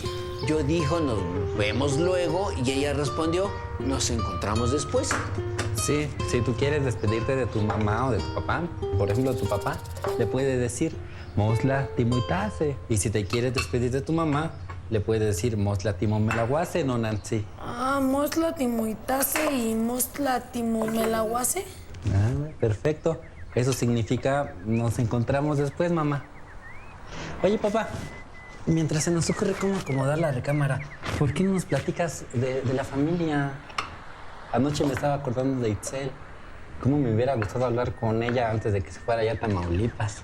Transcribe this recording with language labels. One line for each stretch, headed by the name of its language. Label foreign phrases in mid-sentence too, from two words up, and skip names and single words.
Spanish: Yo dijo, nos vemos luego, y ella respondió, nos encontramos después. Sí, si tú quieres despedirte de tu mamá o de tu papá, por ejemplo, tu papá, le puedes decir
Nahuatl languages: Mosla Timuitase.
Spanish: Y si te quieres despedir de tu mamá, le puedes decir
Nahuatl languages: Mosla Timomelaguase,
Spanish: no Nancy.
Nahuatl languages: Ah, Mosla Timuitase y Mosla Timomelaguase.
Spanish: Ah, perfecto. Eso significa nos encontramos después, mamá. Oye, papá, mientras se nos ocurre cómo acomodar la recámara, ¿por qué no nos platicas de la familia? Anoche me estaba acordando de Itzel. ¿Cómo me hubiera gustado hablar con ella antes de que se fuera ya a Tamaulipas?